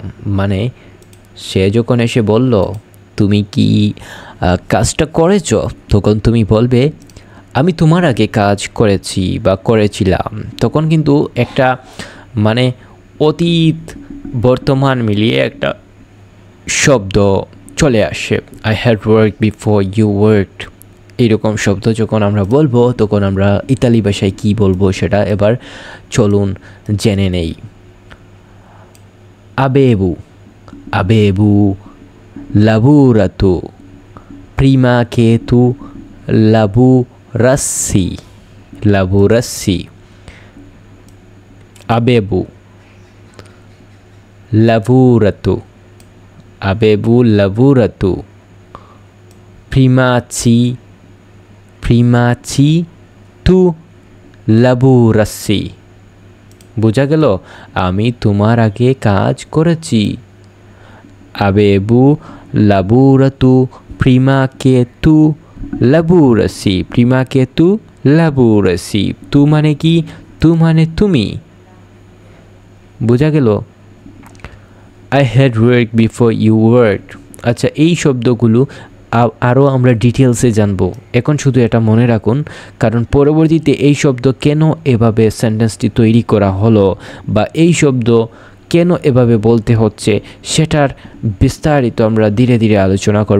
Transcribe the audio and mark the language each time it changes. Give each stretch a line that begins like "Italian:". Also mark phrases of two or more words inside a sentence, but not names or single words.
Bangla: মানে সে যখন এসে বলল তুমি কি কাজটা করেছ, তখন তুমি বলবে আমি তোমার আগে কাজ করেছি বা করেছিলাম। তখন কিন্তু একটা মানে অতীত বর্তমান মিলিয়ে একটা শব্দ চলে আসে।
English: I had work before you worked.
Bangla: এইরকম শব্দ যখন আমরা বলবো, তখন আমরা ইতালি ভাষায় কী বলবো সেটা এবার চলুন জেনে নেই।
Italian: Avevo lavorato prima che tu lavorassi. Avevo lavorato prima che tu lavorassi।
Bangla: বোঝা গেল? আমি তোমার আগে কাজ করেছি।
Italian: Avevo lavorato prima che tu lavorassi। prima che tu lavorassi।
Bangla: তু মানে কি? তু মানে তুমি। বোঝা গেল?
English: I had worked before you worked।
Bangla: আচ্ছা, এই শব্দগুলো আরও আমরা ডিটেলসে জানবো। এখন শুধু এটা মনে রাখুন, কারণ পরবর্তীতে এই শব্দ কেন এভাবে সেন্টেন্সটি তৈরি করা হলো, বা এই শব্দ কেন এভাবে বলতে হচ্ছে, সেটার বিস্তারিত আমরা ধীরে ধীরে আলোচনা করব।